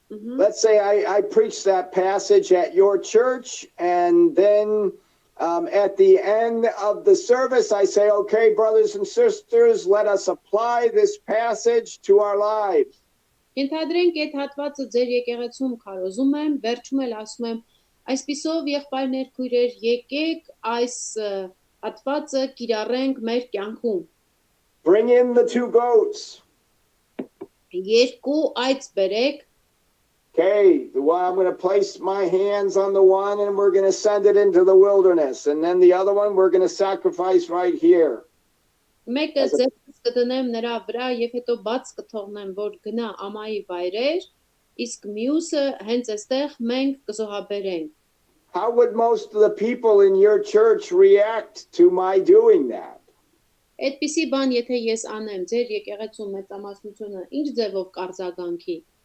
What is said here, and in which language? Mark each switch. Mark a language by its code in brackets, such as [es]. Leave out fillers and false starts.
[en] let's say I preach that passage at your church, and then at the end of the service, I say, okay, brothers and sisters, let us apply this passage to our lives. [hy] Ենթադրենք այդ հատվածը ձեր եկեղեցում քարոզում եմ, վերջում էլ ասում եմ, այսպիսով եղբայրներ, քույրեր, եկեք այս հատվածը կիրառենք մեր կյանքում։ [en] Bring in the 2 goats. [hy] Երկու այծ բերեք։ [en] Okay, I'm going to place my hands on the one and we're going to send it into the wilderness. And then the other one we're going to sacrifice right here. [hy] Մեկը ձեզ կդնեմ նրա վրա եւ հետո բաց կթողնեմ, որ գնա ամայի վայրեր, իսկ մյուսը հենց այստեղ մենք կզոհաբերենք։ [en] How would most of the people in your church react to my doing that? [hy] Այդպիսի բան եթե ես անեմ, ձեր եկեղեցու մեծամասնությունը ինչ ձևով կարձագանքի։